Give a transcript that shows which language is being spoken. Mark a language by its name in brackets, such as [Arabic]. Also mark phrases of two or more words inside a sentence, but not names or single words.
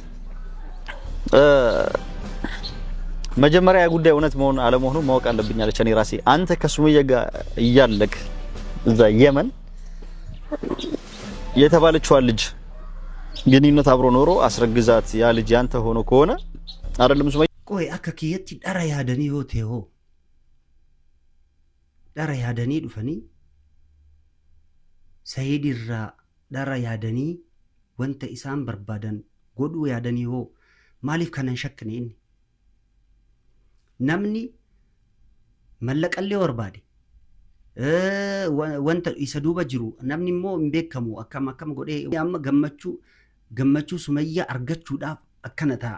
[Amharic] መጀመሪያ ጉዳይ እውነት መሆን አለመሆኑ ማወቅ አለብኝ አለች። እኔ ራሴ አንተ ከሱመያ ጋር እያለክ እዛ የመን የተባለችው ልጅ ግንኙነት አብሮ ኖሮ አስረግዛት ያ ልጅ ያንተ ሆኖ ከሆነ አይደለም ሱመያ [Oromo] ቆይ akka kiyyatti dhara yaadanii yoo ta'e hoo dhara yaadanii dhufanii Said irraa dhara yaadanii wanta isaan barbaadan godhuu yaadanii hoo maaliif kanan shakkine inni namni mallaqallee barbaade wanta isa duuba jiru namni immoo hin beekamu akkam godhee amma gammachuu Sumayyaa argachuudhaaf akkana ta'a.